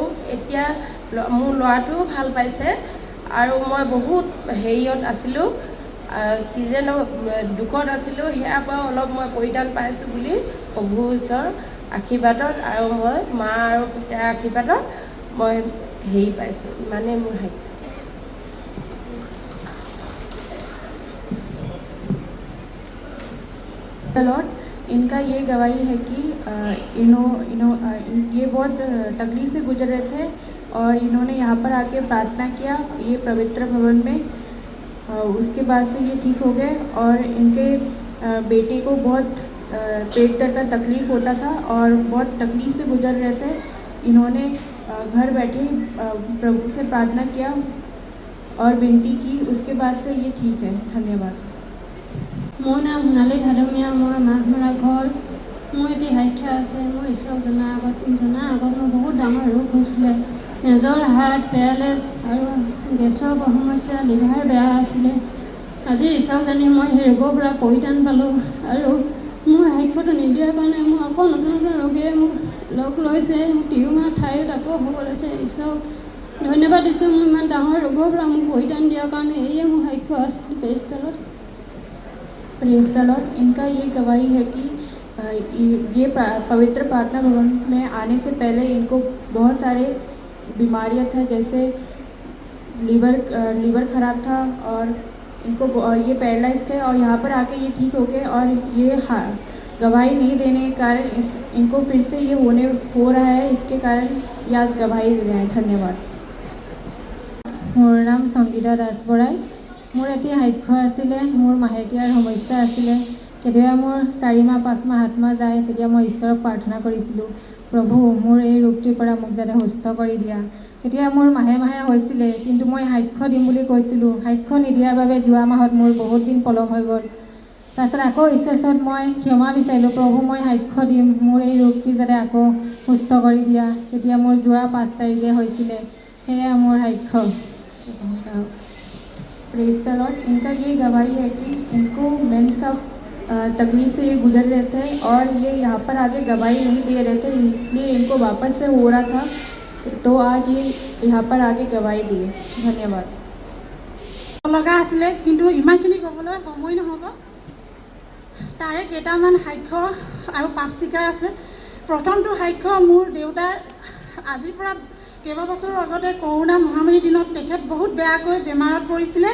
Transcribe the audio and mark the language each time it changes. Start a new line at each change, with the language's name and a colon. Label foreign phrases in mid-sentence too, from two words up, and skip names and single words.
Assamese: এতিয়া মোৰ ল'ৰাটোও ভাল পাইছে আৰু মই বহুত আছিলোঁ, কি যে দুখত আছিলোঁ, সেয়াৰ পৰাও অলপ মই পৰিত্ৰাণ পাইছোঁ বুলি প্ৰভু ঈশ্বৰৰ আশীৰ্বাদত আৰু মই মা আৰু পিতাৰ আশীৰ্বাদত মই পাইছোঁ। ইমানেই মোৰ সাক্ষ্য।
Hindi: लॉर्ड, इनका ये गवाही है कि ये बहुत तकलीफ से गुजर रहे थे और इन्होंने यहाँ पर आके प्रार्थना किया ये पवित्र भवन में। उसके बाद से ये ठीक हो गए और इनके बेटे को बहुत पेट दर्द का तकलीफ़ होता था और बहुत तकलीफ़ से गुजर रहे थे। इन्होंने घर बैठे प्रभु से प्रार्थना किया और विनती की, उसके बाद से ये ठीक है। धन्यवाद।
Assamese: মোৰ নাম সোণালী ধাদমীয়া, মই মাঘমৰা ঘৰ। মোৰ এটি সাক্ষ্য আছে। মোৰ ঈশ্বৰক জনাৰ আগত মোৰ বহুত ডাঙৰ ৰোগ হৈছিলে।
English: major heart paralysis
Assamese: আৰু গেছৰ সমস্যা, লিভাৰ বেয়া আছিলে। আজি ঈশ্বৰক জানি মই সেই ৰোগৰ পৰা পৰিত্ৰাণ পালোঁ আৰু মোৰ সাক্ষ্যটো নিদিয়াৰ কাৰণে মোৰ আকৌ নতুন ৰোগে মোক লগ লৈছে। মোৰ টিউমাৰ ঠাইত আকৌ হ'ব লৈছে। ঈশ্বৰক ধন্যবাদ দিছোঁ, মোৰ ইমান ডাঙৰ ৰোগৰ পৰা মোক পৰিত্ৰাণ দিয়াৰ কাৰণে। এয়ে মোৰ সাক্ষ্য আছে।
English: praise the Lord.
Hindi: इनका ये गवाही है कि ये पवित्र प्रार्थना भवन में आने से पहले इनको बहुत सारे बीमारियां था, जैसे लीवर ख़राब था और इनको ये पैरालाइज थे और यहाँ पर आके ये ठीक हो गए। और ये गवाही नहीं देने के कारण इनको फिर से ये हो रहा है, इसके कारण ये आज गवाही दे रहे हैं। धन्यवाद।
Assamese: মোৰ নাম সংগীতা দাস বৰাই। মোৰ এটি সাক্ষ্য আছিলে। মোৰ মাহেকীয়াৰ সমস্যা আছিলে। কেতিয়াবা মোৰ 4 মাহ 5 মাহ 7 মাহ যায়, তেতিয়া মই ঈশ্বৰক প্ৰাৰ্থনা কৰিছিলোঁ, প্ৰভু মোৰ এই ৰোগটিৰ পৰা মোক যাতে সুস্থ কৰি দিয়া। তেতিয়া মোৰ মাহে হৈছিলে, কিন্তু মই সাক্ষ্য দিম বুলি কৈছিলোঁ। সাক্ষ্য নিদিয়াৰ বাবে যোৱা মাহত মোৰ বহুত দিন পলম হৈ গ'ল। তাৰপিছত আকৌ ঈশ্বৰৰ ওচৰত মই ক্ষমা বিচাৰিলোঁ, প্ৰভু মই সাক্ষ্য দিম, মোৰ এই ৰোগটি যাতে আকৌ সুস্থ কৰি দিয়া। তেতিয়া মোৰ যোৱা 5 তাৰিখে হৈছিলে। সেয়া মোৰ সাক্ষ্য।
English: praise the Lord.
Hindi: इनका ये गवाही है कि इनको मेंस का तकलीफ से ये गुजर रहे थे और ये यहाँ पर आके गवाही नहीं दे रहे थे, इसलिए इनको वापस से हो रहा था, तो आज ये यहाँ पर आके गवाही दिए। धन्यवाद।
Assamese: লগা আছিলে, কিন্তু ইমানখিনি ক'বলৈ সময় নহ'ব। তাৰে কেইটামান সাক্ষ্য আৰু পাপ স্বীকাৰ আছে। প্ৰথমটো সাক্ষ্য, মোৰ দেউতাৰ আজিৰ পৰা কেইবাবছৰৰ আগতে কৰোণা মহামাৰীৰ দিনত তেখেত বহুত বেয়াকৈ বেমাৰত পৰিছিলে।